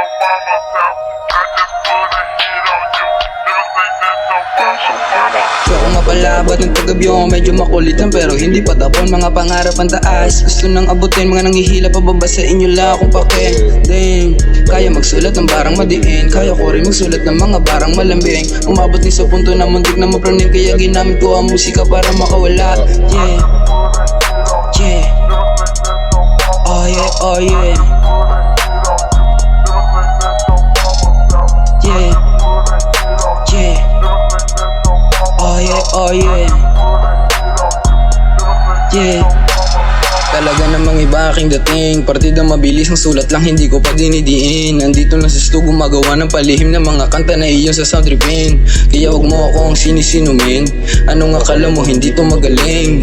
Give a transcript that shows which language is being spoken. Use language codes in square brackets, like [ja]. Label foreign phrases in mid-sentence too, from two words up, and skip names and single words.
[tl] So kung mapalabat ng paggabi ako medyo makulitan, pero hindi pa tapon mga pangarap ang taas. Gusto nang abutin mga nanghihila pababa sa inyo lang akong pake. Damn, kaya magsulat ng barang madiin, kaya ko rin magsulat ng mga barang malambing. Umabot din sa punto na muntik na mapraning, kaya ginamit ko ang musika para makawala. Yeah, yeah, oh yeah, oh yeah, yeah, yeah, oh yeah, oh yeah, yeah. Talaga namang iba aking dating, partida mabilis ng sulat lang hindi ko pa dinidiin. Nandito lang sa studio gumagawa ng palihim ng mga kanta na iyon sa [en] sound trippin. [tl] Kaya wag mo akong sinisinumin, ano nga kala mo hindi to magaling.